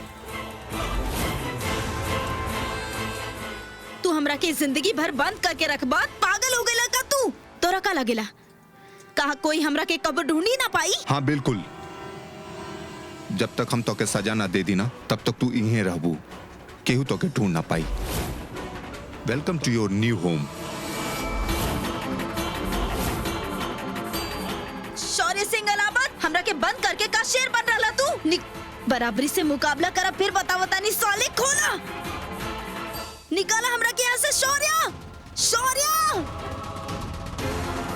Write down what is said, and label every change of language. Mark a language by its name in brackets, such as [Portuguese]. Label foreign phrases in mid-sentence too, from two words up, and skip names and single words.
[Bhojpuri] तू हमरा के जिंदगी भर बंद करके रखबा, पागल हो गइला का तू? तोरा का लगेला कहा कोई हमरा के कब ढूंढी ना पाई? हाँ बिल्कुल, जब तक हम तो के सजा ना दे दी ना तब तक तू यहीं रहबू, केहू तो के ढूंढ ना पाई। [English] Welcome to your new home. [Bhojpuri] शौर्य सिंह अलाहाबाद हमरा के बंद करके का शेर बन रहा तू? बराबरी से मुकाबला करा फिर बतावता नहीं साले। खोला निकाला हमरा के यहाँ से शौर्य।